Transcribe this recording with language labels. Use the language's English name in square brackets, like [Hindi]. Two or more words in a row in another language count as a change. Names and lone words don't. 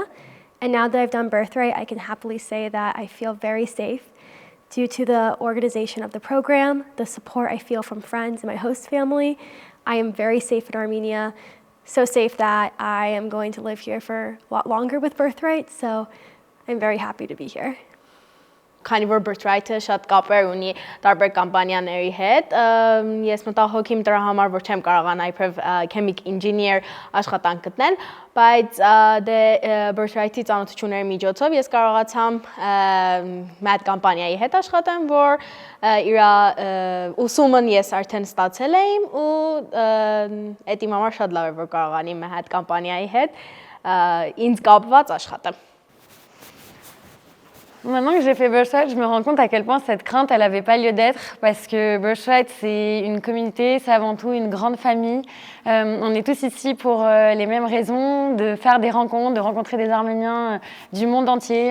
[English] And now that I've done Birthright, I can happily say that I feel very safe due to the organization of the program, the support I feel from friends and my host family. I am very safe in Armenia, so safe that I am going to live here for a lot longer with Birthright, so I'm very happy to be here. [Armenian] Քանի որ Birthright-ը շատ կապեր ունի տարբեր կամպանիաների հետ, ես մտահոգ եմ դրա համար, որ չեմ կարողանա իբրև [English] chemic engineer [Armenian] աշխատանք գտնել, բայց դե Birthright-ի ծանոթությունների միջոցով ես կարողացամ մի կամպանիայի հետ աշխատեմ, որ իր ուսումն ես արդեն ստացել եմ ու այդ իմ համար շատ լավ է, որ կարողանամ մի կամպանիայի հետ ինձ կապված աշխատեմ. [French] Maintenant que j'ai fait Birthright, je me rends compte à quel point cette crainte, elle n'avait pas lieu d'être parce que Birthright, c'est une communauté, c'est avant tout une grande famille. On est tous ici pour les mêmes raisons, de faire des rencontres, de rencontrer des Arméniens du monde entier.